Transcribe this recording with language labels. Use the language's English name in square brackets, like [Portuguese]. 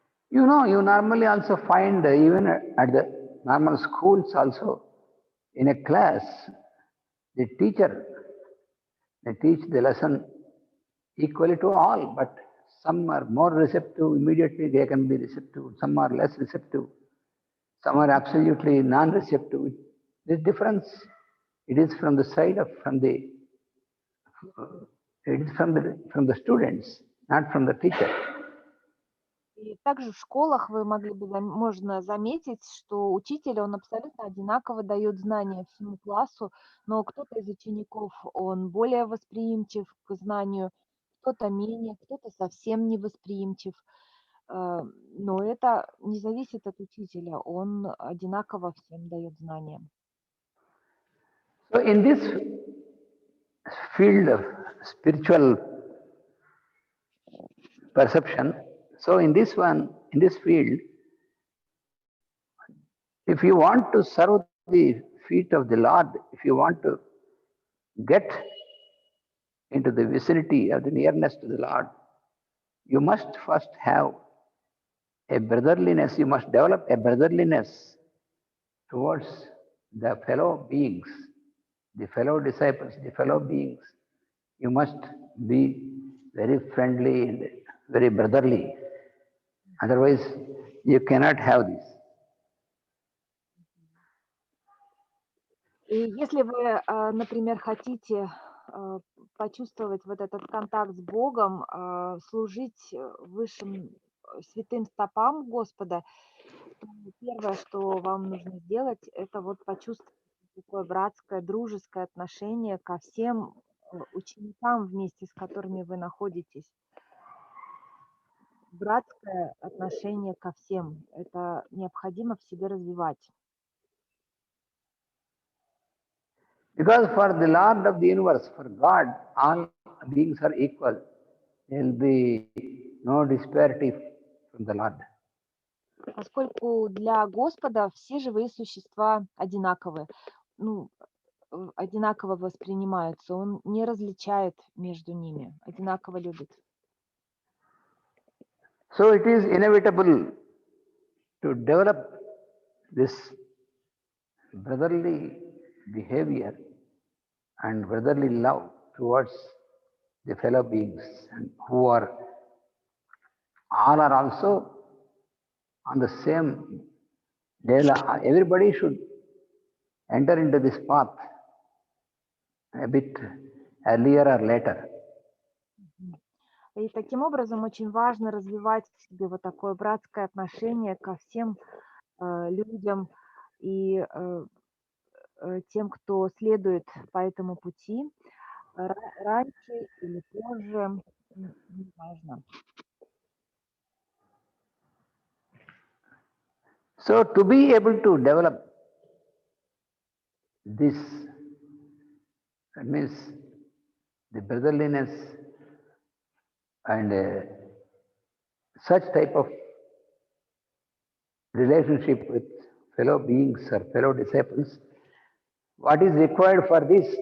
[English] You normally also find even at the normal schools also, in a class, the teacher, they teach the lesson equally to all, but some are more receptive, immediately they can be receptive, some are less receptive, some are absolutely non-receptive. This difference, it is from the side of, it is from the students, not from the teacher. [Russian] И также в школах можно заметить, что учитель, он абсолютно одинаково дает знания всему классу, но кто-то из учеников, он более восприимчив к знанию, кто-то менее, кто-то совсем не восприимчив. Но это не зависит от учителя, он одинаково всем дает знания. [English] So in this field of spiritual perception, so in this field, if you want to serve the feet of the Lord, if you want to get into the vicinity of the nearness to the Lord, you must first have a brotherliness, you must develop a brotherliness towards the fellow beings, the fellow disciples, the fellow beings. You must be very friendly and very brotherly. Otherwise, you cannot have this. [Russian] И если вы, например, хотите почувствовать вот этот контакт с Богом, служить высшим святым стопам Господа, то первое, что вам нужно сделать, это вот почувствовать такое братское, дружеское отношение ко всем ученикам, вместе с которыми вы находитесь. Братское отношение ко всем. Это необходимо в себе развивать. [English] Because for the Lord of the universe, for God, all beings are equal. There will be no disparity from the Lord. [Russian] Поскольку для Господа все живые существа одинаковы. Ну, одинаково воспринимаются, он не различает между ними, одинаково любит. [English] So it is inevitable to develop this brotherly behavior and brotherly love towards the fellow beings, and who are all are also on the same level. Everybody should enter into this path a bit earlier or later. [Russian] И таким образом очень важно развивать в себе вот такое братское отношение ко всем людям и тем, кто следует по этому пути, раньше или позже, не важно. [English] So to be able to develop this, that means the brotherliness and such type of relationship with fellow beings or fellow disciples, what is required for this?